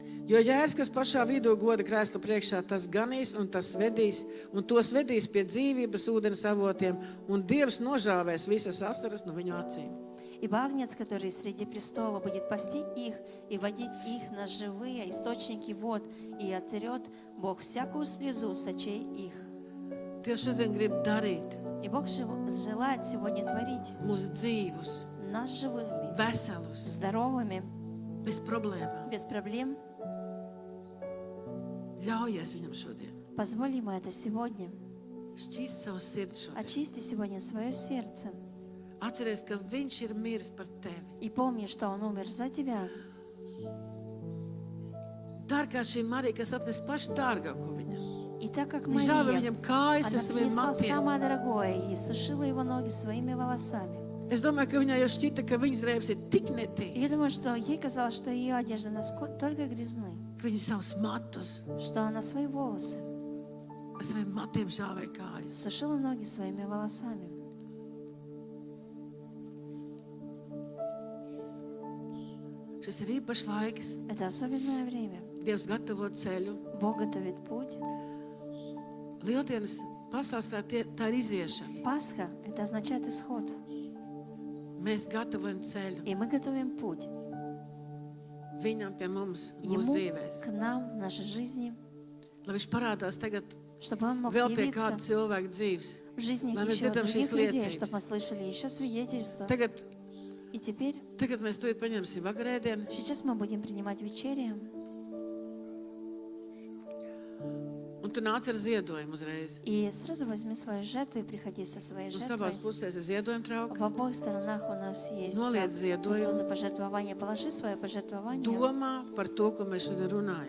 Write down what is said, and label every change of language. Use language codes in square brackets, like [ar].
[lv] Jo Jērs, kas pašā vidū goda krēsla priekšā, tas ganīs un tas vedīs, un tos vedīs pie dzīvības ūdens avotiem, un Dievs nožāvēs visas asaras no viņu acīm. [ru] Ибо Агнец, который среди престола, будет пасти их и водить их на живые источники вод, и отрет Бог всякую слезу с очей их. [lv] Dievs šodien grib darīt [ru] И Бог желает сегодня творить [lv] mūsu dzīvus, [ru] нас живыми, [lv] veselus, [ru] здоровыми, [lv] bez problēmām. [ru] без проблем. [lv] Ļaujies viņam šodien. [ru] Позволь ему это сегодня. [lv] Šķīst savu sirdi šodien. [ru] Очисти сегодня свое сердце. [lv] Atceries, ka viņš ir miris par tevi. [ru] И помни, что Он умер за тебя. [lv] Dārgā šī Marija, kas atnes pašu dārgāko viņam. [ru] И так как [lv] Viņš žāva [ru] Мария, [lv] viņam kājas [ru] она [lv] ar saviem [ru] принесла [lv] matiem. [ru] самое дорогое и сушила его ноги своими волосами. [lv] Es domāju, ka viņai jau šķita, ka viņas drēbes ir tik [ru] И я [lv] netīras, [ru] думаю, что ей казалось, что ее одежды настолько грязны, [lv] ka viņa savus matus [ru] что она свои волосы [lv] ar saviem matiem žāvēja kājas. [ru] сушила ноги своими волосами. [lv] Šis ir īpašs laiks. [ru] Это особенное время. [lv] Dievs gatavo ceļu. [ru] Бог готовит путь. [lv] Lieldienas pasāstrā tā ir iziešana. [ru] Пасха – это означает исход. [lv] Mēs gatavojam ceļu [ru] И мы готовим путь [lv] viņam pie mums, [ru] Ему, [lv] mūsu dzīvēs. [ru] к нам, в нашей жизни, [lv] Lai viņš parādās tagad [ru] чтобы Он мог [lv] vēl pie kāda [ru] явиться [lv] cilvēka dzīves. [ru] в жизни [lv] Lai mēs [ru] еще [lv] dzirdam šīs [ru] других людей, [lv] liecības. [ru] чтобы мы слышали еще свидетельства. [lv] Tagad [ru] И теперь, [lv] mēs to paņemsim vakarēdienu. [ru] сейчас мы будем принимать вечерю. [lv] Un tu nāc ar ziedojumu uzreiz. [ru] И сразу возьми свою жертву и приходи со своей [lv] Un [ru] жертвой. [lv] savās pusēs ir ziedojuma trauka. [ru] В обоих сторонах у нас есть [lv] Noliec ziedojumu. [ru] сосуды пожертвования. Положи свое пожертвование [lv] Domā par to, ko mēs šodien runājam.